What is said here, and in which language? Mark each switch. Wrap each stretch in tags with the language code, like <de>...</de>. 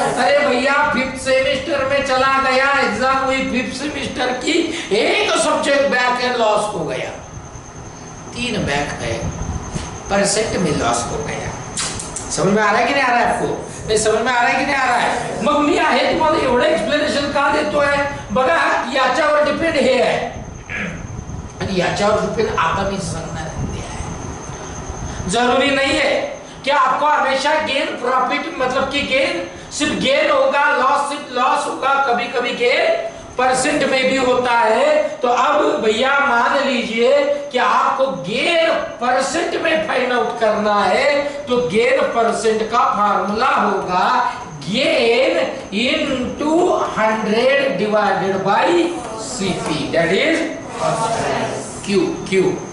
<hi>अरे भैया 5th semester में चला गया, एग्जाम हुई 5th सेमेस्टर की, एक सब्जेक्ट बैक एंड लॉस हो गया, 3 बैक है, परसेंट में लॉस हो गया। समझ में आ रहा है कि नहीं आ रहा है आपको? नाही समज में आ रहा है की नाही आ रहा है?</hi> <mr>मग मी आहे तुम्हाला एवढं एक्सप्लेनेशन का देतोय बघा, याच्यावर डिपेंड हे आहे आणि याच्यावर डिपेंड आता मी सांगणार आहे।</mr> <hi>जरूरी नहीं है कि आपको हमेशा गेन प्रॉफिट मतलब कि गेन सिर्फ गेन होगा, लॉस सिर्फ लॉस होगा, कभी कभी गेन परसेंट में भी होता है। तो अब भैया मान लीजिए कि आपको गेन परसेंट में फाइंड आउट करना है, तो गेन परसेंट का फार्मूला होगा gain into 100 divided by CP, that is Q.</hi>